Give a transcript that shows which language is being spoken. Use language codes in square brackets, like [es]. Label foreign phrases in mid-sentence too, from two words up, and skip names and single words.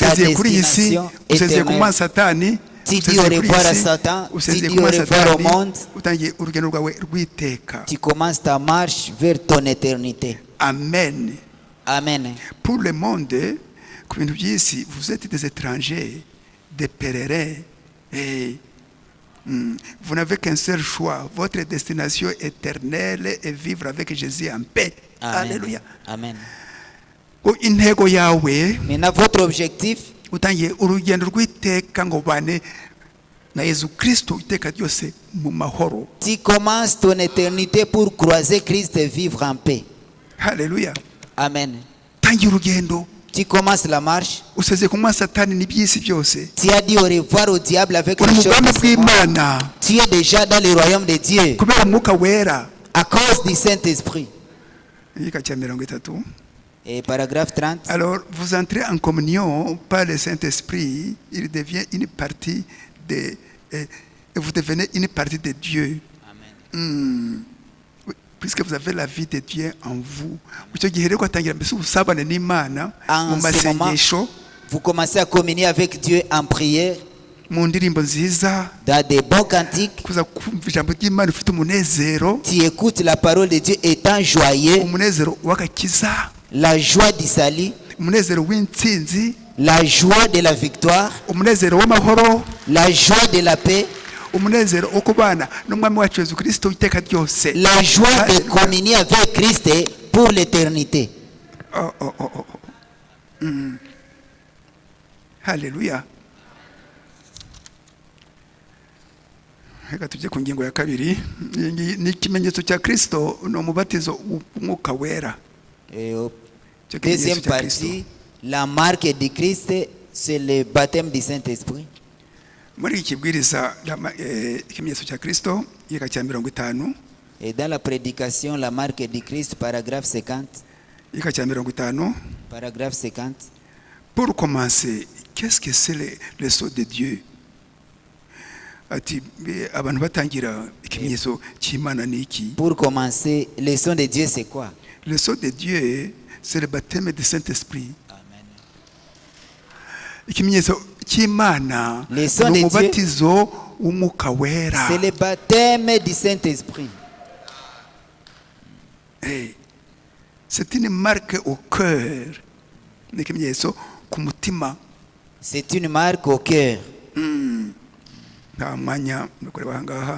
[rw] Usezeye kuri iyi si, [fr] destination [rw] usezeye ku [fr] éternelle. [rw] mwana Satani, [fr] Tu dis [rw] usezeye [fr] au [rw] kuri iyi [fr] revoir à [rw] si, [fr] Satan, [rw] usezeye [fr] tu dis [rw] ku [fr] au [rw] mwana [fr] revoir au [rw] Satani, [fr] monde. [rw] utangiye urugendo rwawe rw'iteka. [fr] Tu commences ta marche vers ton éternité. Amen. Amen. Pour le monde, [rw] ku bintu by'isi, [fr] vous êtes des étrangers, des pèlerins. Et vous n'avez qu'un seul choix. Votre destination éternelle est vivre avec Jésus en paix. Amen. Alléluia. Amen. [rw] Intego yawe [fr] Maintenant, votre objectif, [rw] utangiye urugendo rw'iteka ngo bane na Yesu Kristo iteka ryose mu mahoro. [fr] Tu commences ton éternité pour croiser Christ et vivre en paix. [rw] Haleluya. Amen. Tangira urugendo. [fr] Tu commences la marche. [rw] Useze kumwa Satani n'ibyisi byose. [fr] Tu as dit au revoir au diable avec [rw] Uri [fr] les [rw] mu [fr] choses [rw] bwami [fr] de ce monde. [rw] bw'Imana. [fr] Tu es déjà dans le royaume de Dieu [rw] Kubera umwuka wera. [fr] à cause du Saint-Esprit. [rw] Igika cya 30. [fr] Et paragraphe 30. Alors, vous entrez en communion par le Saint-Esprit, il devient une partie de... et vous devenez une partie de Dieu. Amen. Oui, puisque vous avez la vie de Dieu en vous. [rw] Icyo gihe rero kwatangira mbese ubusabane n'Imana mu [fr] En ce moment, [rw] masengesho, [fr] vous commencez à communier avec Dieu en prière, [rw] mu ndirimbo nziza, [fr] dans des bons cantiques. [rw] kuza kumva ijambo ry'Imana ufite umunezero, [fr] Tu écoutes la parole de Dieu étant joyeux, [rw] umunezero w'agakiza, [fr] la joie du salut, [rw] umunezero w'intsinzi, [fr] la joie de la victoire, [rw] umunezero w'amahoro, [fr] la joie de la paix, [rw] umunezero wo kubana n'umwami wacu Yesu Kristo iteka ryose. [fr] la joie de communier avec Christ pour l'éternité. [rw] Oh, oh, oh, oh, oh. Haleluya. Reka tujye ku ngingo ya kabiri. Iyi ngiyi ni ikimenyetso cya Kristo, ni umubatizo w'umwuka wera. [fr] Et au [rw] Icyo kimenyetso [fr] deuxième [rw] cya Kristo. [fr] partie, la marque du Christ, c'est le baptême du Saint-Esprit. [rw] Muri iki kibwiriza ikimenyetso cya Kristo, igika cya 50, [fr] Et dans la prédication, la marque du Christ, paragraphe 50. [rw] igika cya 50. [fr] Paragraphe 50. Pour commencer, qu'est-ce que c'est le sceau de Dieu? [rw] Ati abantu batangira ikimenyetso cy'Imana ni iki? [fr] Pour commencer, le son de Dieu, c'est quoi? Le sceau de Dieu, c'est le baptême du Saint-Esprit. Amen. [rw] Ikimenyetso cy'Imana [fr] Le son [rw] ni [fr] de [rw] umubatizo w'umwuka wera. [fr] C'est le baptême du Saint-Esprit. Eh, c'est une marque au cœur. [rw] Ni ikimenyetso ku mutima. [fr] C'est une marque au cœur. [rw] Nta mwanya no kureba ahangaha.